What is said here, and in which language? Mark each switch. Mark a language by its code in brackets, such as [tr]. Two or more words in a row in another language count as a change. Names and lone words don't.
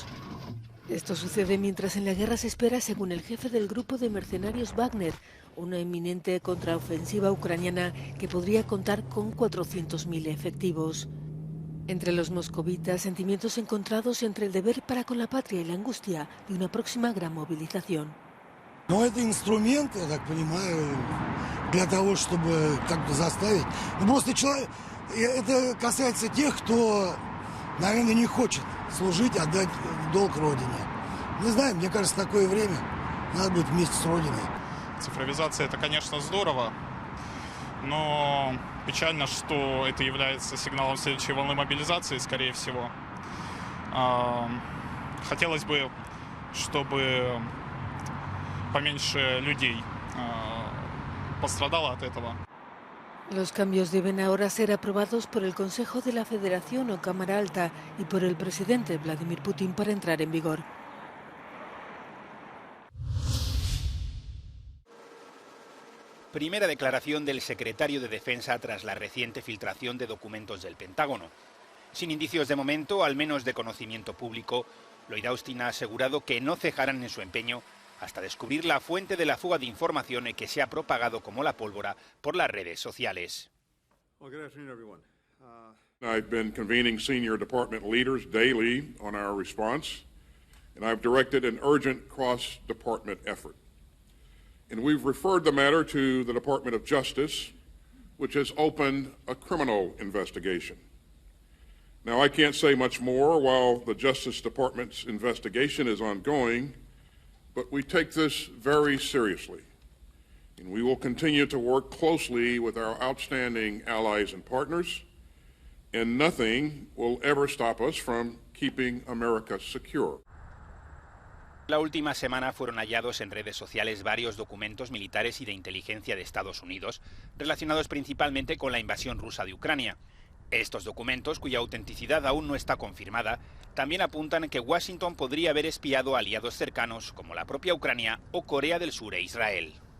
[es] Esto sucede mientras en la guerra se espera, según el jefe del grupo de mercenarios Wagner, una inminente contraofensiva ucraniana que podría contar con 400.000 efectivos. Entre los moscovitas, sentimientos encontrados entre el deber para con la patria y la angustia de una próxima gran movilización. [ru] Но это инструмент, я так понимаю, для того, чтобы как-то заставить. Просто человек, это касается тех, кто, наверное, не хочет служить, отдать долг Родине. Не знаю, мне кажется, такое время надо быть вместе с Родиной. Цифровизация – это, конечно, здорово, но печально, что это является сигналом следующей волны мобилизации, скорее всего. Хотелось бы, чтобы поменьше людей пострадало от этого. [es] Los cambios deben ahora ser aprobados por el Consejo de la Federación o Cámara Alta y por el presidente Vladimir Putin para entrar en vigor. Primera declaración del secretario de Defensa tras la reciente filtración de documentos del Pentágono. Sin indicios de momento, al menos de conocimiento público, Lloyd Austin ha asegurado que no cejarán en su empeño hasta descubrir la fuente de la fuga de información que se ha propagado como la pólvora por las redes sociales. [en] I've been convening senior department leaders daily on our response, and I've directed an urgent cross-department effort. And we've referred the matter to the Department of Justice, which has opened a criminal investigation. Now, I can't say much more while the Justice Department's investigation is ongoing, but we take this very seriously, and we will continue to work closely with our outstanding allies and partners, and nothing will ever stop us from keeping America secure. [es] La última semana fueron hallados en redes sociales varios documentos militares y de inteligencia de Estados Unidos, relacionados principalmente con la invasión rusa de Ucrania. Estos documentos, cuya autenticidad aún no está confirmada, también apuntan que Washington podría haber espiado a aliados cercanos como la propia Ucrania o Corea del Sur e Israel.